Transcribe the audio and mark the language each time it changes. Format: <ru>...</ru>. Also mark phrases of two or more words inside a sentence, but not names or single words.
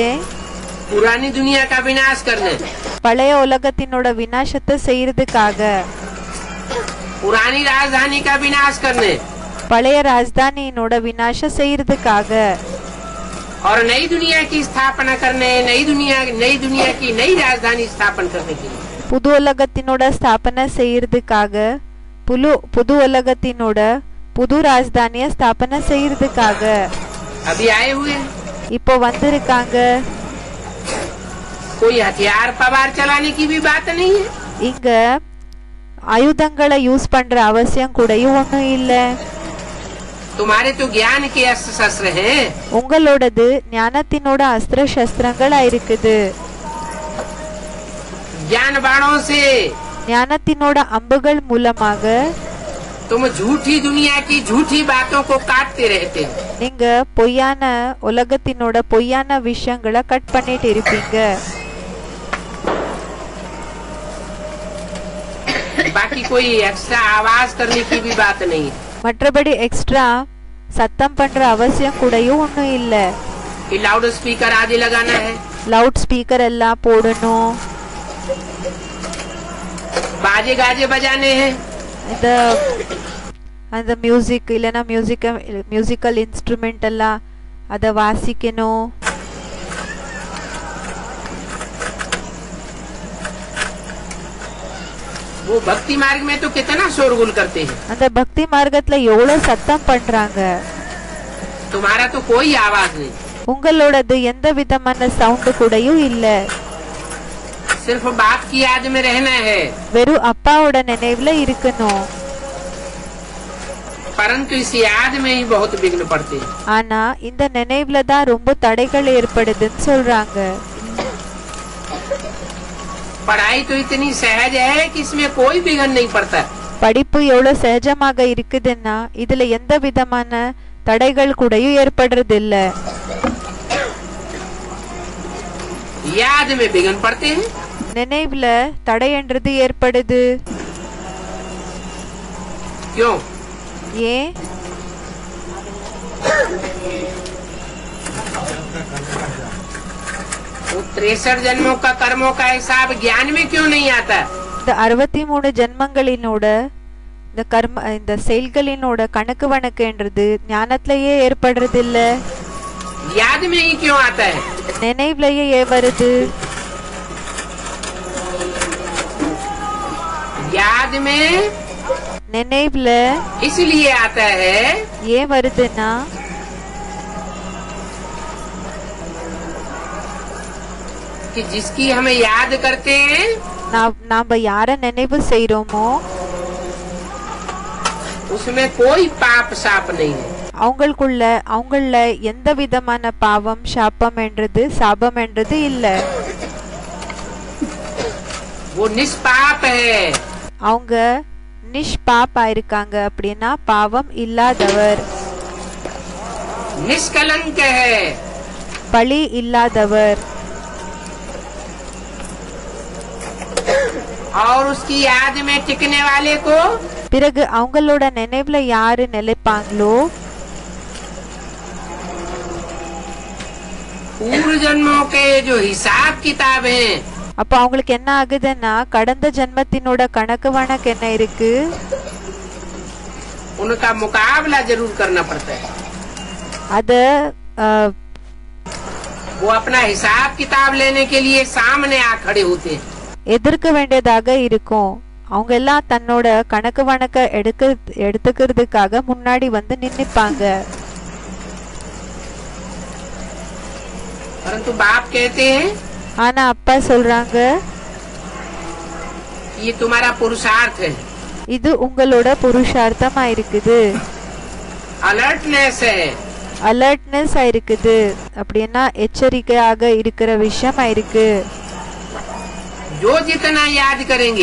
<hi>पुरानी दुनिया का विनाश करने,</hi> <ta>பழைய உலகத்தினோட விநாசத்தை செய்யறதுக்காக,</ta> <hi>पुरानी राजधानी का विनाश करने</hi> <ta>பழைய ராஜதானியினோட விநாசம் செய்யறதுக்காக,</ta> <hi>और नई दुनिया की स्थापना करने, नई दुनिया की नई राजधानी स्थापन करने के लिए।</hi> <ta>புது உலகத்தினோட ஸ்தாபனை செய்யறதுக்காக, புது உலகத்தினோட புது ராஜதானிய ஸ்தாபனை செய்யறதுக்காக</ta> <hi>अभी आए हुए हैं।</hi> <ta>இப்போ வந்திருக்காங்க.</ta> <hi>कोई हथियार पवार चलाने की भी बात नहीं है।</hi> <ta>இங்க ஆயுதங்களை யூஸ் பண்ற அவசியம் கூடயும் ஒண்ணும் இல்ல.</ta> <hi>तुम्हारे तो ज्ञान के अस्त्र शस्त्र हैं।</hi> <ta>உங்களோடது ஞானத்தினோட அஸ்திர சஸ்திரங்களா இருக்குது.</ta> <hi>ज्ञान बाणों से</hi> <ta>ஞானத்தினோட அம்புகள் மூலமாக</ta> <hi>तुम झूठी दुनिया की झूठी बातों को काटते रहते हो।</hi> <ta>நீங்க பொய்யான உலகத்தினோட பொய்யான விஷயங்களை கட் பண்ணிட்டு இருப்பீங்க.</ta> <hi>बाकी कोई एक्स्ट्रा आवाज करने की भी बात नहीं है</hi> <ta>மற்றபடி எக்ஸ்ட்ரா சத்தம் பண்ற அவசியம் கூடயும் ஒண்ணும் இல்ல.</ta> <hi>कि</hi> <en>loud speaker</en> <hi>आदि लगाना है,</hi> <en>loud speaker</en> <ta>எல்லாம் போடணும்,</ta> <hi>बाजे गाजे बजाने हैं,</hi> <ta>இந்த அந்த மியூசிக் இல்லைன்னா</ta> <en>musical instrument</en> <ta>எல்லாம் அதை வாசிக்கணும்.</ta> <hi>वो भक्ति मार्ग में तो कितना शोरगुल करते हैं।</hi> <ta>அந்த பக்தி மார்க்கத்துல எவ்வளவு சத்தம் பண்றாங்க.</ta> <hi>तुम्हारा तो कोई आवाज नहीं,</hi> <ta>உங்களோடது எந்த விதமான சவுண்ட் கூடயும் இல்ல.</ta> <hi>सिर्फ बाप की याद में रहना है।</hi> <ta>வெறும் அப்பாவோட நினைவுல இருக்கணும்.</ta> <hi>परंतु इस याद में ही बहुत विघ्न पड़ते हैं।</hi> <ta>ஆனா இந்த நினைவுல தான் ரொம்ப தடைகள் ஏற்படுதுன்னு சொல்றாங்க.</ta> <hi>पढ़ाई तो इतनी सहज है कि इसमें कोई विघ्न नहीं पड़ता।</hi> <ta>படிப்பு எவ்வளவு சகஜமாக இருக்குதுன்னா இதுல எந்த விதமான தடைகள் கூடயும் ஏற்படுறதில்ல.</ta> <hi>याद में विघ्न पड़ते हैं।</hi> <ta>நினைவுல தடைன்றது ஏற்படுது.</ta> <hi>क्यों?</hi> <ta>ஏன்?</ta> <hi>वो 63 जन्मों का कर्मों का हिसाब ज्ञान में क्यों नहीं आता?</hi> <ta>இந்த 63 ஜென்மங்களினோட இந்த செயல்களினோட கணக்கு வணக்குன்றது ஞானத்திலேயே ஏற்படுறது இல்ல.</ta> <hi>याद में ही क्यों आता है?</hi> <ta>நினைவுலயே வருது.</ta> <hi>याद में</hi> <ta>நினைவுல</ta> <hi>इसलिए आता है</hi> <ta>ஏன் வருதுன்னா</ta> <hi>कि जिसकी हमें याद करते हैं</hi> <ta>நாம யார நினைவு செய்றோமோ</ta> <hi>उसमें कोई पाप साप नहीं है।</hi> <ta>அவங்கள எந்த விதமான பாவம் சாபம் என்றது சாபம் என்றது இல்ல.</ta> <hi>वो निष्पाप है।</hi> <ta>அவங்க நிஷ்பாப்பா இருக்காங்க. அப்படின்னா பாவம் இல்லாதவர்.</ta> <hi>निष्कलंक है।</hi> <ta>பழி இல்லாதவர்.</ta> <hi>और उसकी याद में टिकने वाले को</hi> <ta>பிறகு அவங்களோட நினைவுல யாரு நிலைப்பாங்களோ</ta> <hi>पूर्व जन्मों के जो हिसाब किताब हैं</hi> <ta>அப்ப அவங்களுக்கு என்ன ஆகுதுன்னா கடந்த ஜென்மத்தினோட கணக்கு வழக்கு என்ன இருக்கு</ta> <hi>उनका मुकाबला जरूर करना पड़ता है।</hi> <ta>அத</ta> <hi>वो अपना हिसाब किताब लेने के लिए सामने आ खड़े होते हैं।</hi> <ta>எதிர்க்க வேண்டியதாக இருக்கும். அவங்க எல்லாம் தன்னோட கணக்கு வழக்க எடுத்துக்கிறதுக்காக முன்னாடி வந்து நின்னுப்பாங்க.</ta> <hi>परंतु बाप कहते हैं</hi> <ta>ஆனா அப்பா சொல்றாங்க</ta> <hi>ये तुम्हारा पुरुषार्थ है।</hi> <ta>இது உங்களோட புருஷார்த்தமா இருக்குது.</ta> <hi>अलर्टनेस है।</hi> <ta>அலர்ட்னஸ் ஆயிருக்குது. அப்படின்னா எச்சரிக்கையாக இருக்கிற விஷயமா இருக்கு.</ta> <hi>जो जितना याद करेंगे</hi>